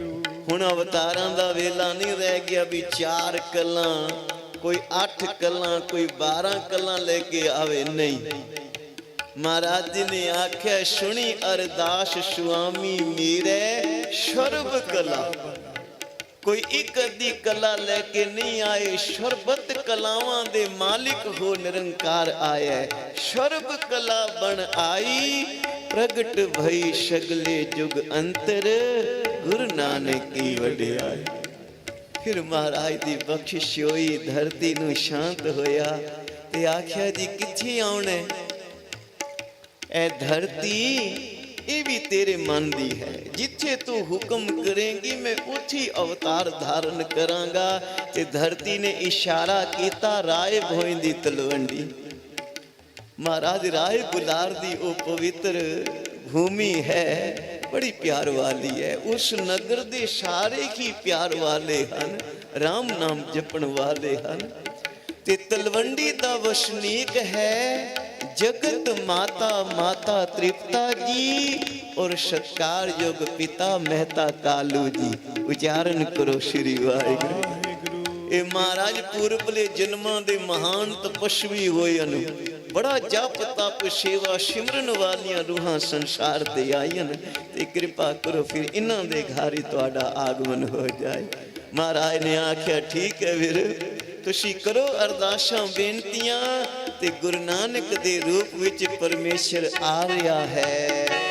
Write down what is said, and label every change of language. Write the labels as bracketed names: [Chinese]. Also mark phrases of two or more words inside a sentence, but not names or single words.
[Punjabi] ਹੁਣ ਅਵਤਾਰਾਂ ਦਾ ਵੇਲਾ ਨਹੀਂ ਰਹਿ ਗਿਆ ਭੀ 4 ਕਲਾਂ, ਕੋਈ 8 ਕਲਾਂ, ਕੋਈ 12 ਕਲਾਂ ਲੈਕੇ ਆਵੇ, ਨਹੀਂ। ਮਹਾਰਾਜ ਜੀ ਨੇ ਆਖਿਆ [Hindi] सुनी अरदास स्वामी मेरे सर्व कला। [Punjabi] ਕੋਈ ਇਕ ਅੱਧੀ ਕਲਾ ਲੈਕੇ ਨਹੀਂ ਆਏ, ਸਰਬਤ ਕਲਾਵਾਂ ਦੇ ਮਾਲਕ ਹੋ ਨਿਰੰਕਾਰ ਆਇਆ। [Hindi] सर्व कला बन आई प्रगट भई सगले जुग अंतर, गुरु नानक की वडियाई। [Punjabi] ਫਿਰ ਮਹਾਰਾਜ ਦੀ ਬਖ਼ਸ਼ਿਸ਼ ਹੋਈ, ਧਰਤੀ ਨੂੰ ਸ਼ਾਂਤ ਹੋਇਆ ਤੇ ਆਖਿਆ ਜੀ ਕਿੱਥੇ ਆਉਣੇ? ਏ ਧਰਤੀ ਇਹ ਭੀ ਤੇਰੇ ਮਨ ਦੀ ਹੈ, ਜਿੱਥੇ ਤੂੰ ਹੁਕਮ ਕਰੇਂਗੀ ਮੈਂ ਉੱਠੀ ਅਵਤਾਰ ਧਾਰਨ ਕਰਾਂਗਾ। ਤੇ ਧਰਤੀ ਨੇ ਇਸ਼ਾਰਾ ਕਿਆ, ਰਾਇ ਭੋਇੰਦੀ ਤਲਵੰਡੀ। ਮਹਾਰਾਜ ਰਾਇ ਬੁਲਾਰ ਦੀ ਓ ਪਵਿੱਤਰ ਭੂਮੀ ਹੈ, ਬੜੀ ਪਿਆਰ ਵਾਲੀ ਹੈ। ਉਸ ਨਗਰ ਦੇ ਸਾਰੇ ਹੀ ਪਿਆਰ ਵਾਲੇ ਹਨ, ਰਾਮ ਨਾਮ ਜਪਣ ਵਾਲੇ ਹਨ। ਤੇ ਤਲਵੰਡੀ ਦਾ ਵਸਨੀਕ ਹੈ ਜਗਤ ਮਾਤਾ, ਮਾਤਾ ਤ੍ਰਿਪਤਾ ਜੀ ਔਰ ਸਤਿਕਾਰ ਯੋਗ ਪਿਤਾ ਮਹਿਤਾ ਕਾਲੂ ਜੀ। [Hindi] उच्चारण करो श्री वाहिगुरू। [Punjabi] ਏ ਮਹਾਰਾਜ ਪੂਰਬਲੇ ਜਨਮਾਂ ਦੇ ਮਹਾਨ ਤਪੱਸਵੀ ਹੋਏ ਅਨੁ, ਬੜਾ ਜਪ ਤਪ ਸੇਵਾ ਸਿਮਰਨ ਵਾਲੀਆਂ ਰੂਹਾਂ ਸੰਸਾਰ ਤੇ ਆਈਨ। ਤੇ ਕਿਰਪਾ ਕਰੋ ਫਿਰ ਇਹਨਾਂ ਦੇ ਘਰ ਹੀ ਤੁਹਾਡਾ ਆਗਮਨ ਹੋ ਜਾਏ। ਮਹਾਰਾਜ ਨੇ ਆਖਿਆ ਠੀਕ ਹੈ ਵੀਰ, ਤੁਸੀਂ ਕਰੋ ਅਰਦਾਸਾਂ ਬੇਨਤੀਆਂ ਤੇ ਗੁਰੂ ਨਾਨਕ ਦੇ ਰੂਪ ਵਿਚ ਪਰਮੇਸ਼ਰ ਆ ਰਿਹਾ ਹੈ।